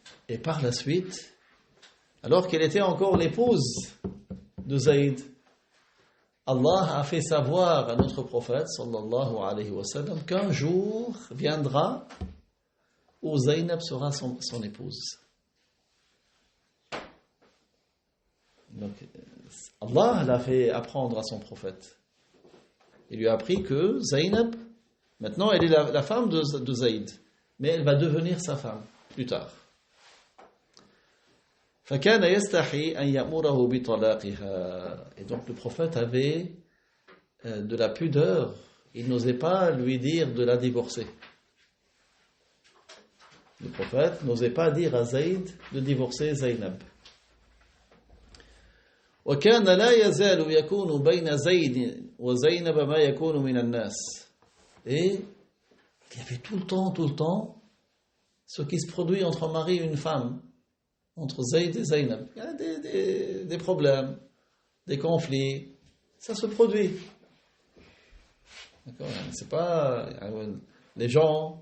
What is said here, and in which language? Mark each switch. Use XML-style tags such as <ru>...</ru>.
<fr>Et par la suite, alors qu'elle était encore l'épouse de Zayd, Allah a fait savoir à notre prophète sallallahu alayhi wa sallam qu'un jour viendra où Zaynab sera son épouse. Donc, Allah l'a fait apprendre à son prophète. Il lui a appris que Zaynab, maintenant elle est la femme de Zayd, mais elle va devenir sa femme plus tard.</fr> <ar>فكان يستحي أن يأمره بطلاقها.</ar> <fr>Et donc le prophète avait de la pudeur. Il n'osait pas lui dire de la divorcer. Le prophète n'osait pas dire à Zayd de divorcer Zaynab.</fr> <ar>وكان لا يزال يكون بين زيد وزينب ما يكون من الناس. Et</ar> <fr>Il y avait tout le temps, ce qui se produit entre un mari et une femme, entre Zayd et Zaynab. Il y a des problèmes, des conflits, ça se produit. D'accord? C'est pas... Les gens...</fr>